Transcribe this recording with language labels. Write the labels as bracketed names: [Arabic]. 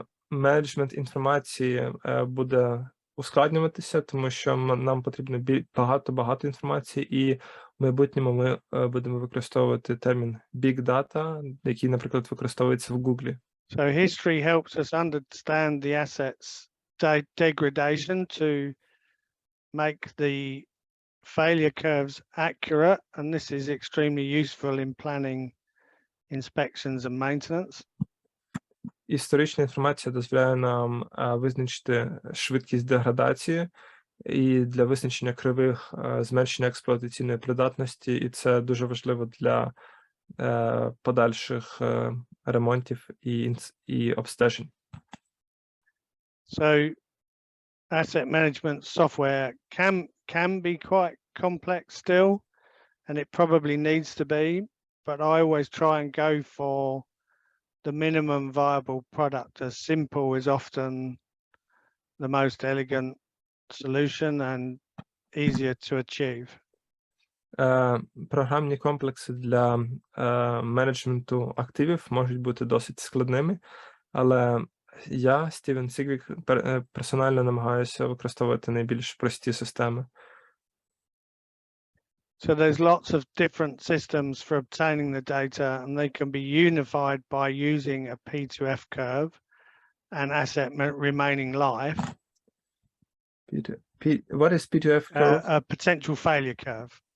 [Ukrainian] Менеджмент інформації буде ускладнюватися, тому що нам потрібно багато інформації, і в майбутньому ми будемо використовувати термін big data, який, наприклад, використовується в Google. [English] So history helps us understand the assets degradation to make the failure curves accurate, and this is extremely useful in planning inspections and maintenance. [Ukrainian] Історична інформація дозволяє нам визначити швидкість деградації і для визначення кривих зменшення експлуатаційної придатності, і це дуже важливо для подальших ремонтів і обстежень. [English] So asset management software can be quite complex still, and it probably needs to be, but I always try and go for the minimum viable product. As simple is often the most elegant solution and easier to achieve. [Ukrainian] Програмні комплекси для менеджменту активів можуть бути досить складними, але я, Стівен Сіджвік, персонально намагаюся використовувати найбільш прості системи. [English] So there's lots of different systems for obtaining the data, and they can be unified by using a P2F curve and asset remaining life. What is P2F curve? A potential failure curve.